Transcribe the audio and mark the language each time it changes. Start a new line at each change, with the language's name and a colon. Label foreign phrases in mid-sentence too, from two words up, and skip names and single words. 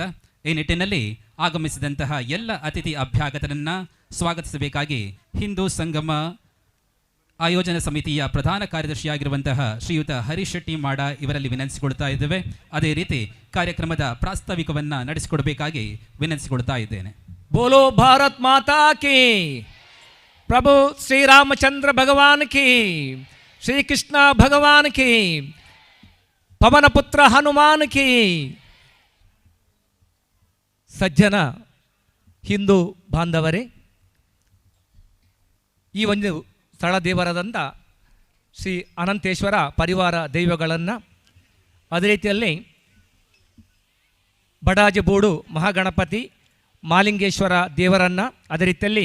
Kannada: ಈ ನಿಟ್ಟಿನಲ್ಲಿ ಆಗಮಿಸಿದಂತಹ ಎಲ್ಲ ಅತಿಥಿ ಅಭ್ಯಾಗತರನ್ನ ಸ್ವಾಗತಿಸಬೇಕಾಗಿ ಹಿಂದೂ ಸಂಗಮ ಆಯೋಜನಾ ಸಮಿತಿಯ ಪ್ರಧಾನ ಕಾರ್ಯದರ್ಶಿಯಾಗಿರುವಂತಹ ಶ್ರೀಯುತ ಹರೀಶ್ ಶೆಟ್ಟಿ ಮಾಡ ಇವರಲ್ಲಿ ವಿನಂತಿಸಿಕೊಳ್ತಾ ಇದ್ದೇವೆ. ಅದೇ ರೀತಿ ಕಾರ್ಯಕ್ರಮದ ಪ್ರಾಸ್ತಾವಿಕವನ್ನ ನಡೆಸಿಕೊಡಬೇಕಾಗಿ ವಿನಂತಿಸಿಕೊಳ್ತಾ ಇದ್ದೇನೆ.
Hindi: बोलो भारत माता की, प्रभु श्री रामचंद्र भगवान की, श्री कृष्ण भगवान की, पवन पुत्र हनुमान की.
Kannada: ಸಜ್ಜನ ಹಿಂದೂ ಬಾಂಧವರೇ, ಈ ಒಂದು ಸ್ಥಳ ದೇವರಾದಂಥ ಶ್ರೀ ಅನಂತೇಶ್ವರ ಪರಿವಾರ ದೈವಗಳನ್ನು, ಅದೇ ರೀತಿಯಲ್ಲಿ ಬಡಾಜಬೋಡು ಮಹಾಗಣಪತಿ ಮಾಲಿಂಗೇಶ್ವರ ದೇವರನ್ನು, ಅದೇ ರೀತಿಯಲ್ಲಿ